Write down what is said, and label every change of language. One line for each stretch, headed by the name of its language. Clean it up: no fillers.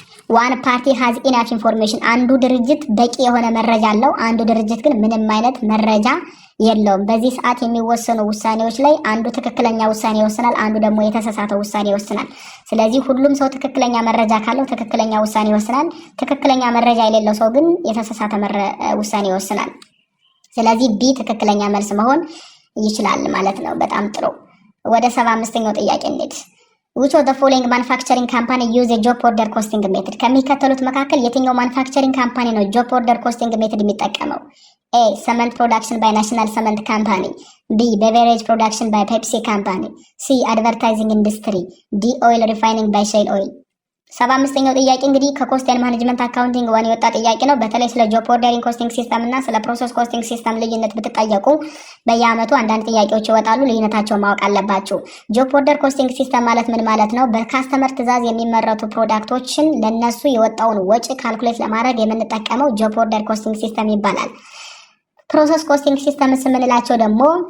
Amharic: ዋን ፓርቲ ሃዝ ኢናፍ ኢንፎርሜሽን፣ አንዱ ድርጅት በቂ የሆነ መረጃ አለው፣ አንዱ ድርጅት ግን ምንም አይነት መረጃ የለውም። በዚህ ሰዓት የሚወሰኑ ውሳኔዎች ላይ አንዱ ትክክለኛ ውሳኔ ይወስናል፣ አንዱ ደግሞ የተሳሳተ ውሳኔ ይወስናል። ስለዚህ ሁሉም ሰው ትክክለኛ መረጃ ካለው ትክክለኛ ውሳኔ ይወስናል። ትክክለኛ መረጃ የሌለው ሰው ግን የተሳሳተ ውሳኔ ይወስናል። ስለዚህ ቢ ትክክለኛ መልስ መሆን ይችላል ማለት ነው። በጣም ጥሩ። ወደ 75ኛው ጥያቄ እንሂድ።
English: which of the following manufacturing company use a job order costing method?
Amharic: ከሚከተሉት መካከል የትኛው ማኑፋክቸሪንግ ካምፓኒ ነው ጆብ ኦርደር ኮስቲንግ ሜትድ የሚጠቀመው?
English: A. Cement production by National Cement Company. B. Beverage production by Pepsi Company. C. Advertising industry. D. Oil refining by Shell Oil.
Amharic: 75ኛው ጥያቄ እንግዲህ ከኮስት ኤንድ ማኔጅመንት አካውንቲንግ ዋን የወጣ ጥያቄ ነው። በተለይ ስለ ጆብ ኦርደሪንግ ኮስቲንግ ሲስተም እና ስለ ፕሮሰስ ኮስቲንግ ሲስተም ልዩነት ብትጠየቁ በየአመቱ አንዳንድ ጥያቄዎች ይወጣሉ። ልዩነታቸውን ማወቅ አለባችሁ። ጆብ ኦርደር ኮስቲንግ ሲስተም ማለት ምን ማለት ነው? በካስተመር ትዕዛዝ የሚመረቱ ፕሮዳክቶችን ለነሱ የወጣውን ወጪ ካልኩሌት ለማድረግ የምንጠቀመው ጆብ ኦርደር ኮስቲንግ ሲስተም ይባላል። ፕሮሰስ ኮስቲንግ ሲስተም የምንላቸው ደግሞ